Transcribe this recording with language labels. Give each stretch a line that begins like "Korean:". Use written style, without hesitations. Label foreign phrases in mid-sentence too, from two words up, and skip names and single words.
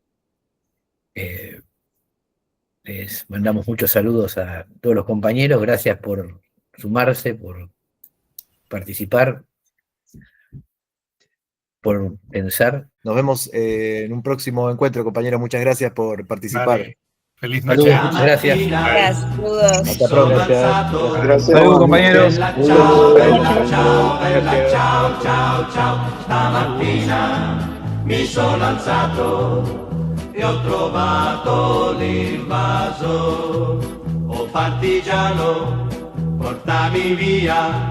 Spanish: Les mandamos muchos saludos a todos los compañeros, gracias por sumarse, por participar, por pensar. Nos vemos en un próximo encuentro, compañero. Muchas gracias por participar. Vale. Feliz Saludos, noche. muchas gracias. Saludos. Hasta pronto. Gracias. Saludos, compañeros.
Italian: Ciao, bella, ciao, bella, ciao, ciao, ciao. Stamattina mi sono alzato e ho trovato l'invaso. Oh partigiano, portami via.